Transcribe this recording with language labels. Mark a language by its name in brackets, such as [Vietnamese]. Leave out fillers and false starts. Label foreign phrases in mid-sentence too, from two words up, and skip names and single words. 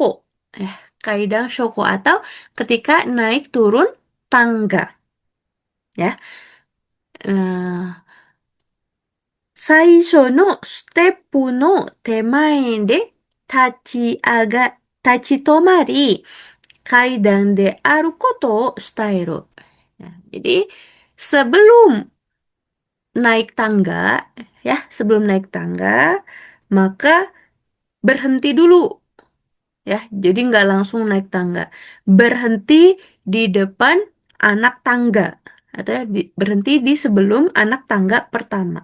[Indonesian] Eh, Kaidang shoko atau ketika naik turun tangga. Ya. [Japanese] 最初のステップの手前で立ち止まり、階段であることを伝える. [Indonesian] Nah, jadi sebelum naik tangga, sebelum naik tangga, maka berhenti dulu, ya. Jadi nggak langsung naik tangga. Berhenti di depan anak tangga, atau ya, berhenti di sebelum anak tangga pertama.